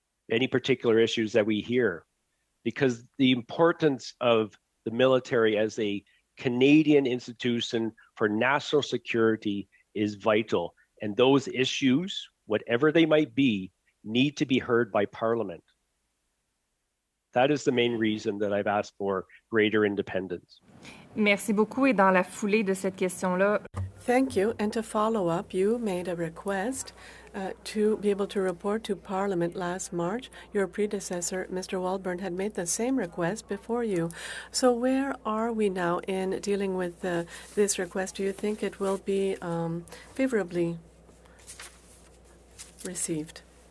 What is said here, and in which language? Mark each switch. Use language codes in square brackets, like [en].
[en] Any particular issues that we hear, because the importance of the military as a Canadian institution for national security is vital. And those issues, whatever they might be, need to be heard by Parliament. That is the main reason that I've asked for greater independence. [fr] Merci beaucoup. Et dans la foulée de cette question-là. [en] Thank you. And to follow up, you made a request to be able to report to Parliament last March. Your predecessor, Mr. Walburn, had made the same request before you. So where are we now in dealing with this request? Do you think it will be favorably received?